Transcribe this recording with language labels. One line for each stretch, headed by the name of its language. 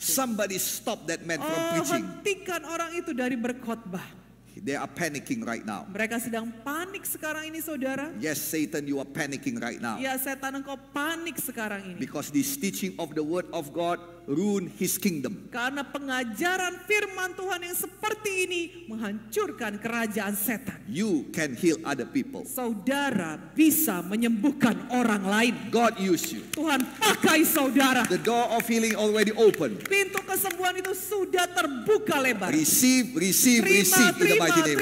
English: Somebody stop that man from preaching.
Indonesian: Hentikan orang itu dari berkhotbah.
English: They are panicking right now.
Indonesian: Mereka sedang panik sekarang ini saudara.
English: Yes, Satan, you are panicking right now.
Indonesian: Ya setan, engkau panik sekarang ini.
English: Because this teaching of the word of God ruin his kingdom.
Indonesian: Karena pengajaran firman Tuhan yang seperti ini menghancurkan kerajaan setan.
English: You can heal other people.
Indonesian: Saudara bisa menyembuhkan orang lain.
English: God use you.
Indonesian: Tuhan pakai saudara.
English: The door of healing already open.
Indonesian: Pintu kesembuhan itu sudah terbuka lebar.
English: Receive, receive, receive in the mighty name of